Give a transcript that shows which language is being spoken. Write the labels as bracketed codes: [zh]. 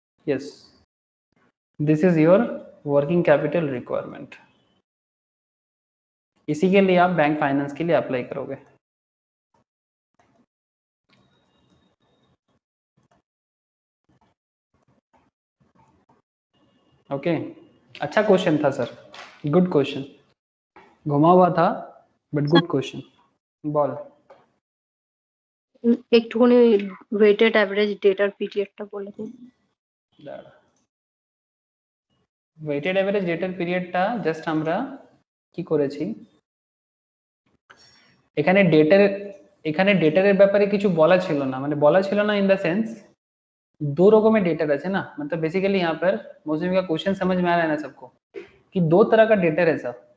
[en] yes, this is your working capital requirement। [hi] इसी के लिए आप बैंक फाइनेंस के लिए अप्लाई करोगे। ओके अच्छा क्वेश्चन था सर, गुड क्वेश्चन, घुमा हुआ था बट गुड क्वेश्चन। [bn] বল একটুখানি ওয়েটেড অ্যাভারেজ ডেটার পিরিয়ডটা বলে দিন। ওয়েটেড এভারেজ ডেটার পিরিয়ডটা জাস্ট আমরা কি করেছি, এখানে ডেটারের ব্যাপারে কিছু বলা ছিল না, মানে বলা ছিল না [en] in the sense [bn] दो रकमेर डेटर আছে ना, [hi] मतलब बेसिकली यहाँ पर मौसमी का क्वेश्चन समझ में आ रहा है ना सबको, कि दो तरह का डेटर है सब।